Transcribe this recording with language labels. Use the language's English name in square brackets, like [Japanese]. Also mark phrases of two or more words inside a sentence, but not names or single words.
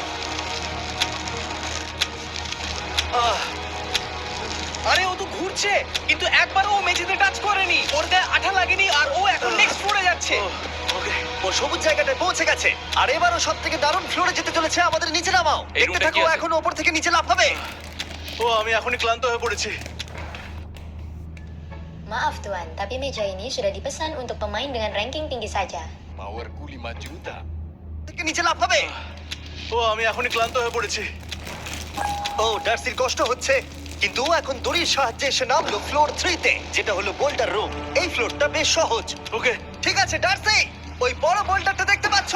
[Bangla] আরে ও তো ঘুরছে, কিন্তু একবারও ও মেঝেতে টাচ করেনি। ওর গায়ে আঠা লাগেনি আর ও এখন [English] next floor [Bangla] যাচ্ছে। ওকে। ও সবুজ জায়গাটায় পৌঁছে গেছে। আর এবারও সব থেকে দারুণ ফ্লোরে যেতে চলেছে। আমাদের নিচে নামাও। এই দেখতে রুমটা থাকো, কি আছে? এখন ওপর থেকে নিচে লাফাবে। ও আমি এখনই ক্লান্ত হয়ে পড়েছি। [Indonesian] Maaf Tuan, tapi meja ini sudah dipesan untuk pemain dengan ranking tinggi saja. Powerku 5 juta. [Bangla] থেকে নিচে লাফাবে। ও আমি এখনই ক্লান্ত হয়ে পড়েছি। ও ডার্সির কষ্ট হচ্ছে, কিন্তু ও এখন দড়ির সাহায্যে এসে নামলো ফ্লোর 3 তে, যেটা হলো [English] boulder room. [Bangla] এই ফ্লোরটা বেশ সহজ। ওকে। ঠিক আছে ডার্সি, ওই বড় বোল্টারটা দেখতে পাচ্ছো?